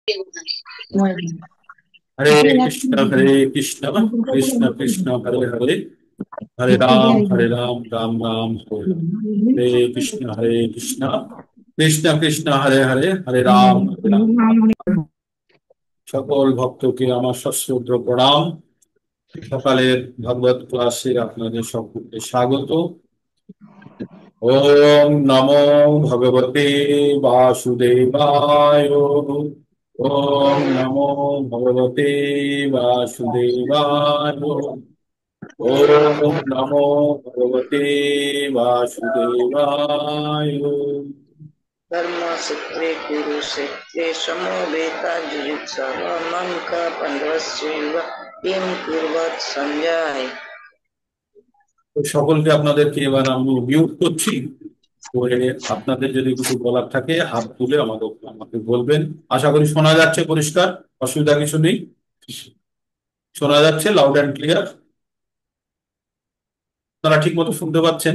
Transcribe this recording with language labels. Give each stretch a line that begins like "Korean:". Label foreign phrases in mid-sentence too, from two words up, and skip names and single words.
Sanskrit: हरे कृष्ण कृष्ण कृष्ण हरे हरे हरे राम राम हरे हरे हरे कृष्ण कृष्ण कृष्ण हरे हरे हरे राम
Bangla: সকল ভক্তকে আমার সশ্রদ্ধ প্রণাম। সকালের ভগবত ক্লাসে আপনাদের সকলকে স্বাগত।
Sanskrit: ओम् नमो भगवते वासुदेवाय। ओम् नमो भगवते वासुदेवाय। ओम नमो भगवते वासुदेवाय। धर्मसूत्रे कुरुक्षेत्रे समवेताजुयुत्सव मन्त्रः पाण्डवस्यैव किं कुर्वत् सञ्जय।
Bangla: তো সকলকে আপনাদেরকে এবার আমি মিউট করছি। করে আপনাদের যদি কিছু বলার থাকে হাত তুলে আমাকে বলবেন। আশা করি শোনা যাচ্ছে পরিষ্কার, অসুবিধা কিছু নেই। শোনা যাচ্ছে
English: loud and clear?
Bangla: আপনারা ঠিক মতো শুনতে পাচ্ছেন?